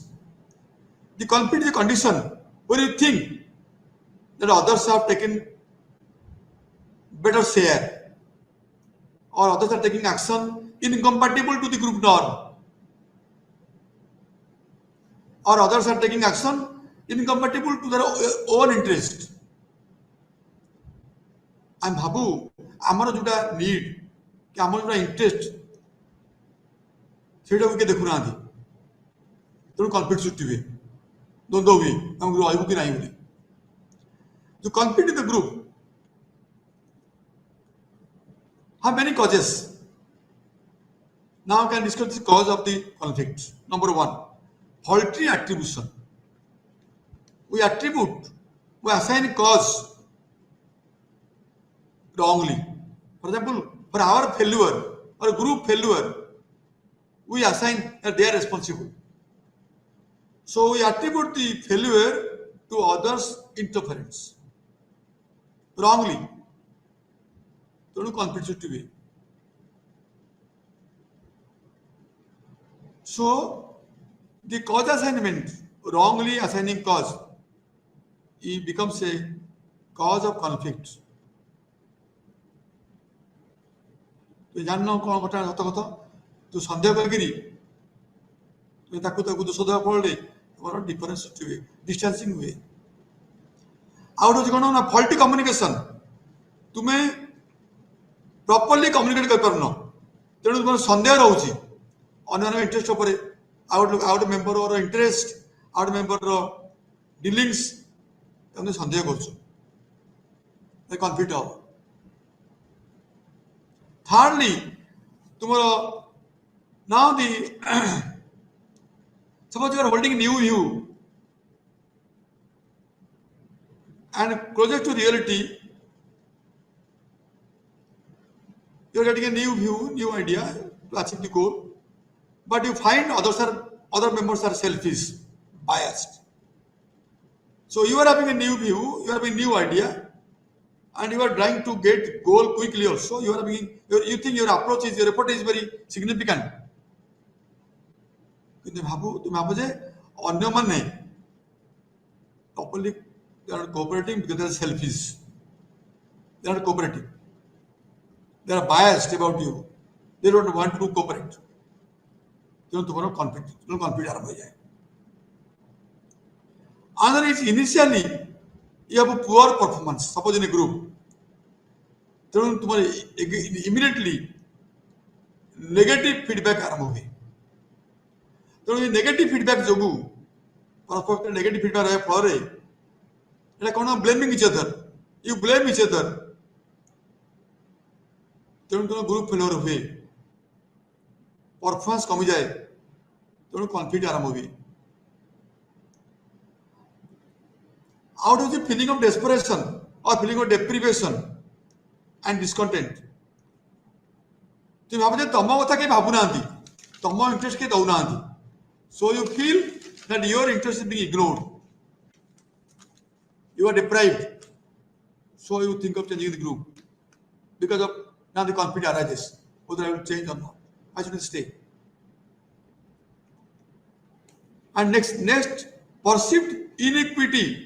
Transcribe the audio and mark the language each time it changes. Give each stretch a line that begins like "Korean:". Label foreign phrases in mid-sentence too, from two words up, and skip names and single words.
English: The conflict is a condition where you think that others have taken better share or others are taking action incompatible to the group norm. or others are taking action incompatible to their own interest.
Odia: ଆମେ ଭାବୁ ଆମର ଯୋଉଟା ନିଡ୍ କି ଆମର ଯୋଉଟା ଇଣ୍ଟରେଷ୍ଟ ସେଇଟାକୁ କିଏ ଦେଖୁନାହାନ୍ତି, ତେଣୁ କନଫ୍ଲିକ୍ଟ ସୃଷ୍ଟି ହୁଏ, ଦ୍ୱନ୍ଦ୍ୱ ହୁଏ, ଆମକୁ ରହିବୁ କି ନାହିଁ ବୋଲି।
English: To compete in the group have many causes. Now I can discuss the cause of the conflict. Number one, faulty attribution. We assign cause wrongly. For example, for our failure or group failure, we assign that they are responsible. So we attribute the failure to others' interference wrongly.
Odia: ତେଣୁ conflict ସୃଷ୍ଟି ହୁଏ।
English: So the cause assignment, wrongly assigning cause, it becomes a cause of conflict.
Odia: ତୁ ଜାଣିନ କ'ଣ ଘଟଣା ସତ କଥା, ତୁ ସନ୍ଦେହ କରିକିରି ତୁମେ ତାକୁ ଦୋଷ ଦେବା ଫଳରେ ତୁମର ଡିଫରେନ୍ସ ସୃଷ୍ଟି ହୁଏ, ଡିଷ୍ଟାନ୍ସିଂ ହୁଏ। ଆଉ ଗୋଟେ ହେଉଛି କ'ଣ ନା
English: faulty communication.
Odia: ତୁମେ
English: properly communicate
Odia: କରିପାରୁନ, ତେଣୁ ତୁମର ସନ୍ଦେହ ରହୁଛି ଅନ୍ୟମାନଙ୍କ ଇଣ୍ଟରେଷ୍ଟ ଉପରେ, ଆଉ ଗୋଟେ ମେମ୍ବରର ଇଣ୍ଟରେଷ୍ଟ, ଆଉ ଗୋଟେ ମେମ୍ବରର ଡିଲିଙ୍ଗସ୍, ତୁମେ ସନ୍ଦେହ କରୁଛ, କନଫ୍ଲିକ୍ଟ ହେବ।
English: Thirdly, tomorrow, now suppose you are holding new view and closer to reality, you are getting a new view, new idea to achieve the goal, but you find other members are selfish, biased. So you are having a new view, you are having a new idea, and you are trying to get goal quickly also. You think your approach is, your effort is very significant.
Odia: କିନ୍ତୁ ତୁମେ ଭାବ ଯେ ଅନ୍ୟମାନେ
English: properly they are not cooperating because they are selfish. They are not cooperating. They are biased about you. They don't want to cooperate.
Odia: ତେଣୁ ତୁମର conflict ଆରମ୍ଭ ହୋଇଯାଏ।
English: Another is initially you have a poor performance, suppose in a group,
Odia: ତେଣୁ ତୁମର
English: immediately negative feedback
Odia: ଆରମ୍ଭ ହୁଏ। ତେଣୁ ଏ
English: negative feedback
Odia: ଯୋଗୁଁ ପରସ୍ପର
English: negative feedback
Odia: ରହିବା ଫଳରେ এটা କ'ଣ
English: blaming each other, you blame each other,
Odia: ତେଣୁ ତୁମ
English: group failure
Odia: ହୁଏ, ପରଫର୍ମାନ୍ସ କମିଯାଏ, ତେଣୁ କନଫ୍ଲିକ୍ଟ ଆରମ୍ଭ ହୁଏ। ଆଉ ଗୋଟେ ହେଉଛି
English: feeling of desperation or feeling of deprivation and discontent.
Odia: ତୁମେ ଭାବ ଯେ ତମ କଥା କେହି ଭାବୁନାହାନ୍ତି, ତମ ଇଣ୍ଟରେଷ୍ଟ କେହି ଦଉନାହାନ୍ତି,
English: so you feel that your interest is being ignored, you are deprived, so you think of changing the group because of now the conflict arises, whether I will change or not, I should stay. And next perceived inequity.